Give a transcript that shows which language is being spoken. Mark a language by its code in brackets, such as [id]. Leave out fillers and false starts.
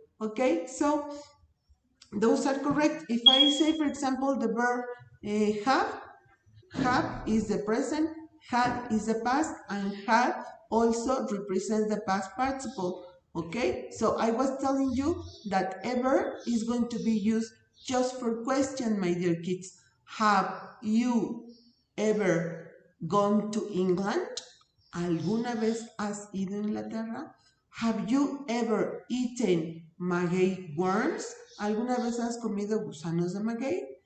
[en] Okay, so those are correct. If I say, for example, the verb have is the present, had is the past, and had also represents the past participle. Okay, so I was telling you that ever is going to be used just for question, my dear kids. Have you ever gone to England? [es] ¿Alguna vez has ido a Inglaterra? [en] Have you ever eaten maguey worms? [es] ¿Alguna vez has comido gusanos de maguey?